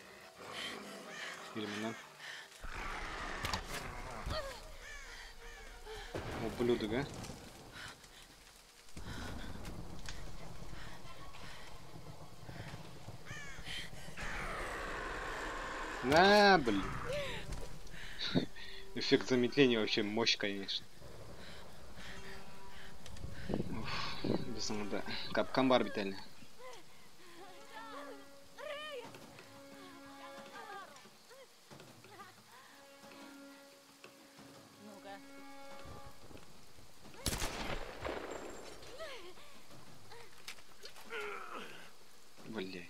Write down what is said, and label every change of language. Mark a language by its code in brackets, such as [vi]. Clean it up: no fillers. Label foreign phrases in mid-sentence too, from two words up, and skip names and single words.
[ru] Или меня. Ублюдок, а? На, блин. Эффект замедления вообще мощь, конечно. [tt] Уф, без да. Капкан бар бит әле. [ru] Ну-ка. Блять.